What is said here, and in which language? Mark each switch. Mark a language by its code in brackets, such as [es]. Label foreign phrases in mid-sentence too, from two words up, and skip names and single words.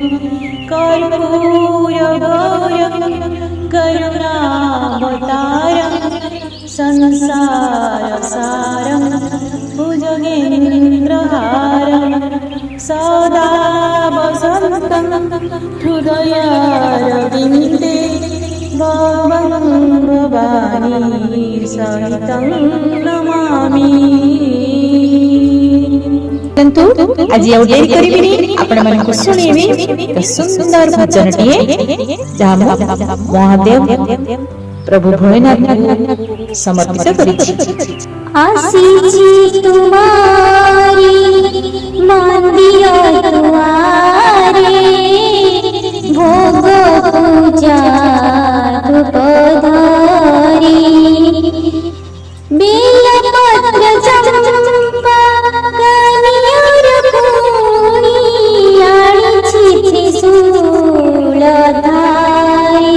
[sa] कर्पूरगौरं करुणावतारं संसारसारं भुजगेन्द्रहारं सदा वसन्तं हृदयारविन्दे भावं भवानी सहितं नमामि। [hi] परंतु आज [or] ଆଉ ଡେରି କରିବିନି, ଆପଣମାନଙ୍କୁ ଶୁଣେଇବି ଏକ ସୁନ୍ଦର ଭଜନଟିଏ ଯାହା ମୁଁ ମହାଦେବ ପ୍ରଭୁ ଭୋଲେନାଥଙ୍କୁ ସମର୍ପିତ କରିଛି। ଆସିଛି ତୁମାରି ମନ୍ଦିର ଦୁଆରେ, ଭୋଗ ପୂଜା ଧୂପ ଧରି, ବେଲପତ୍ର ଚମ୍ପା କନିଅର ପୁଣି ଆଣିଛି ତ୍ରିଶୂଳ ଧାରି।